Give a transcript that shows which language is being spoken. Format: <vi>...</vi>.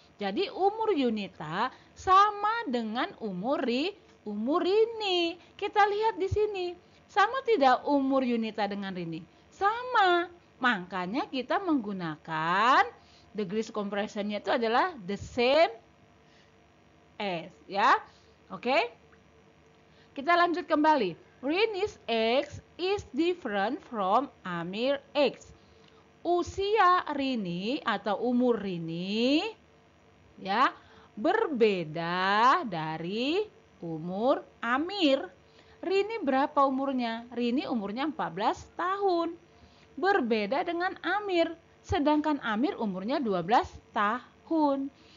<id>Jadi umur Yunita sama dengan umur Rini. Kita lihat di sini. Sama tidak umur Yunita dengan Rini? Sama. Makanya kita menggunakan degrees compressionnya itu adalah</id> <en>the same as,</en> <id>ya. Oke. Kita lanjut kembali.</id> <en>Rini's age is different from Amir age.</en> <id>Usia Rini atau umur Rini ya berbeda dari umur Amir. Rini berapa umurnya? Rini umurnya 14 tahun. Berbeda dengan Amir. Sedangkan Amir umurnya 12 tahun.</id>